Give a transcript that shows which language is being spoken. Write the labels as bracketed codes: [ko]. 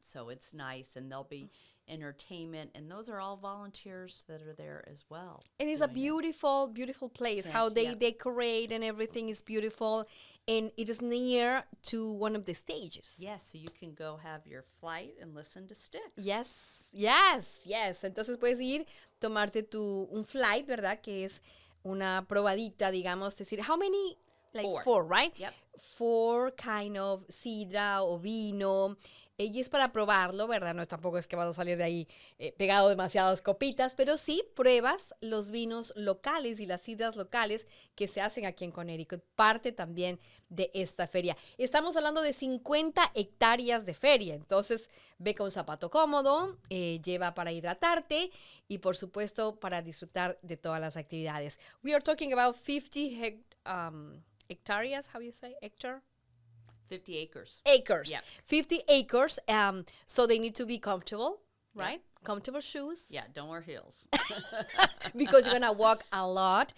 [en] So it's nice, and there'll be entertainment, and those are all volunteers that are there as well. And it's a beautiful, beautiful place. Tent, How they decorate and everything is beautiful. And it is near to one of the stages. Yes, so you can go have your flight and listen to Styx. Yes. [es] Entonces puedes ir, tomarte un flight, ¿verdad? Que es una probadita, digamos. Decir, [en] how many? Like four, right? Yep. 4 kind of [es] sidra o vino. Y es para probarlo, ¿verdad? No, tampoco es que vas a salir de ahí pegado demasiadas copitas, pero sí pruebas los vinos locales y las sidras locales que se hacen aquí en Connecticut, parte también de esta feria. Estamos hablando de 50 hectáreas de feria, entonces ve con zapato cómodo, lleva para hidratarte y por supuesto para disfrutar de todas las actividades. [en] We are talking about 50 hectares, how you say, hectare? 50 acres. Acres. Yep. 50 acres. So they need to be comfortable, right? Yep. Comfortable shoes. Yeah, don't wear heels. Because you're going to walk a lot.